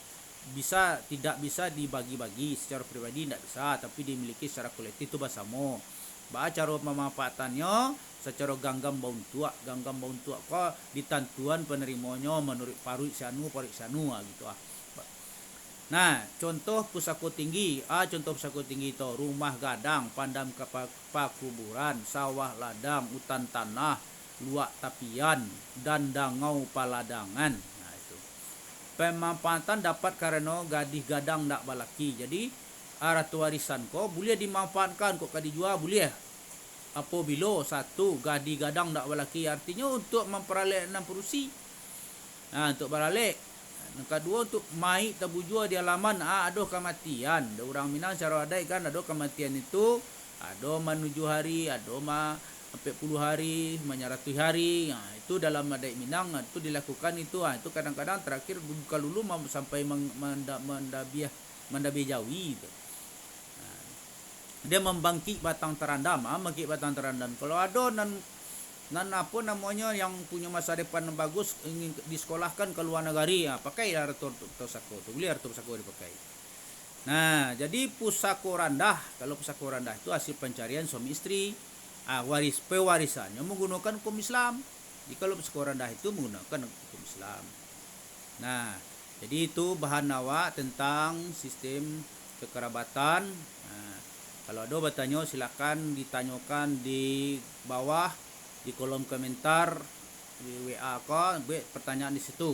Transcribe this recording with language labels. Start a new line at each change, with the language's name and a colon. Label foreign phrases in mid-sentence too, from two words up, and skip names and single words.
Indonesian: Tidak bisa dibagi-bagi secara pribadi tidak bisa, tapi dimiliki secara kolektif itu bersama. Cara pemanfaatannya secara
Minangkabau: ganggam bauntua kok ditantuan penerimanya menurut parui sianu
Indonesian: gitu ah. Nah, contoh
Minangkabau: pusako tinggi.
Indonesian: Contoh
Minangkabau: pusako tinggi
Indonesian: itu
Minangkabau: rumah gadang, pandam pakuburan, sawah ladang, hutan tanah, luak tapian, dan dangau paladangan.
Indonesian: Nah, itu. Pemanfaatan dapat karena
Minangkabau: gadih gadang ndak balaki.
Indonesian: Jadi ratu warisan kok boleh dimanfaatkan kok dijual boleh. Apabila satu
Minangkabau: gadih gadang ndak balaki
Indonesian: artinya untuk memperoleh 6 perusi. Nah, untuk beralek. Yang kedua untuk
Minangkabau: mai tabujua
Indonesian: di halaman ada kematian. Ada orang Minang cara adai kan ada kematian itu ada menuju hari, ada sampai 10 hari, 100 hari. Nah, itu dalam adai Minang itu dilakukan itu. Itu kadang-kadang terakhir buka dulu sampai
Minangkabau: mendabiah jawi
Indonesian: itu. Dia
Minangkabau: membangkit batang terandam,
Indonesian: Kalau ada nan apa namanya yang punya masa depan yang bagus ingin disekolahkan ke luar negeri, pakai
Minangkabau: Arto Pusako
Indonesian: tu, boleh
Minangkabau: Arto Pusako
Indonesian: dipakai. Nah, jadi
Minangkabau: pusako randah,
Indonesian: kalau
Minangkabau: pusako randah
Indonesian: itu hasil pencarian suami istri, pewarisannya menggunakan hukum Islam. Jadi kalau
Minangkabau: pusako randah
Indonesian: itu menggunakan hukum Islam. Nah, jadi itu bahan awak tentang sistem kekerabatan. Nah, kalau ada bertanya silakan ditanyakan di bawah di kolom komentar di WA kok, buat pertanyaan di situ.